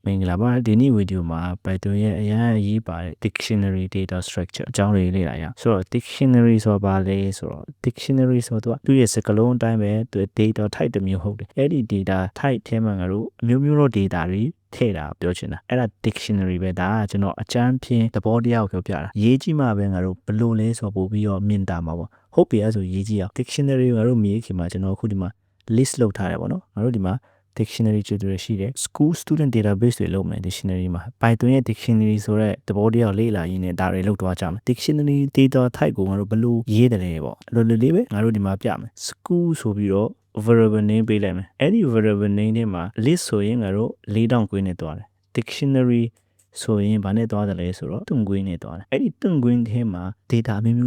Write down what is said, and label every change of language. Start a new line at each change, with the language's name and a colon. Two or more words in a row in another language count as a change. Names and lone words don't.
Burmese: မင်္ဂလာပါဒီနေ့ဗီဒီယိုမှာ Python ရဲ့အရင်အရေးပါတဲ့
English: dictionary data structure
Burmese: အကြောင်းတွေလေ့လာရအောင်ဆိုတော့ dictionary ဆိုတာဘာလဲဆိုတော့ dictionary ဆိုတော့သူ့ရဲ့စကားလုံးအတိုင်းပဲသူ
English: data type
Burmese: တစ်မျိုးဟုတ်တယ်အဲ့ဒီ
English: data type
Burmese: ထဲမှာငါတို့အမျိုးမျိုးသော data တွေထည့်တာပြောချင်တာအဲ့ဒါ dictionary ပဲဒါကကျွန်တော်အကျမ်းဖြင့်သဘော တရားကိုပြောပြတာရေးကြည့်မှပဲငါတို့ဘယ်လိုလဲဆိုပို့ပြီးတော့မြင်တာမှာပေါ့ဟုတ်ပြီအဲ့ဆိုရေးကြည့်အောင် dictionary ငါတို့မြင်ခင်မှာကျွန်တော်အခုဒီမှာ list လုပ်ထားတယ်ပေါ့နော်ငါတို့ဒီမှာdictionary ကျတွေရှိတယ်
English: school student database
Burmese: တွေလုပ်မယ် dictionary မှာ Python ရဲ့ dictionary ဆို တဲ့သဘောတရားကိုလေ့လာရင်းနဲ့ဒါတွေလုပ်သွားကြမယ်
English: dictionary data type
Burmese: ကိုငါတို့ဘယ်လိုရေးတယ်လဲပေါ့လိုလိုလေးပဲငါတို့ဒီမှာပြမယ် school ဆိုပြီးတော့
English: variable name
Burmese: ပေးလိုက်မယ်အဲ့ဒီ variable name ထဲမှာ list ဆိုရင်ငါတို့4000ကွင်းနဲ့တွားတယ် dictionary ဆိုရင်ဘာနဲ့တွားတယ်လဲဆိုတော့တွန့်ကွင်းနဲ့တွားတယ်အဲ့ဒီတွန့်ကွင်းထဲမှာ data အမျိုးမျိုး